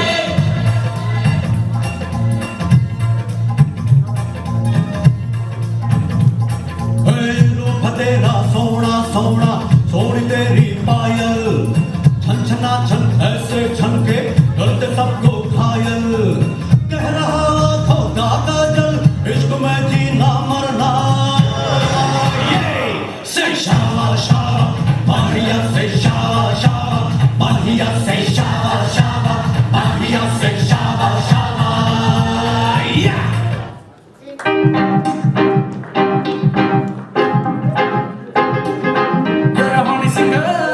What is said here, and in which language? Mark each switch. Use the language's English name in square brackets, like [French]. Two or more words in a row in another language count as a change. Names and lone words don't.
[Hindi] रूप तेरा सोना सोना, सोनी तेरी पायल। छन छना छन ऐसे छन के करते सबको घायल। कह रहा खोदा का जल, इश्क में जीना मरना। [English] Say shala shala, Maria say shala shala, Maria say shala shala, Maria say shala shala. Yeah. You're a honey singer.